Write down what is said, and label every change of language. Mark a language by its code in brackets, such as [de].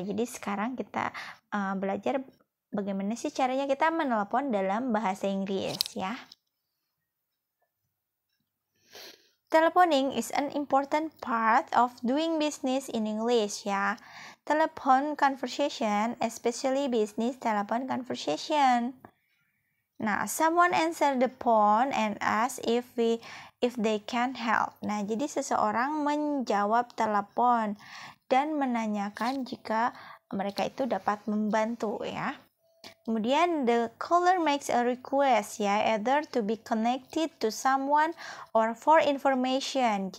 [id] Jadi sekarang kita belajar bagaimana sih caranya kita menelepon dalam bahasa Inggris ya. [en] Telephoning is an important part of doing business in English ya. Telephone conversation, especially business telephone conversation. Nah, someone answer the phone and ask if they can help. [id] Nah, jadi seseorang menjawab telepon dan menanyakan jika mereka itu dapat membantu ya. Kemudian [en] the caller makes a request ya, either to be connected to someone or for information.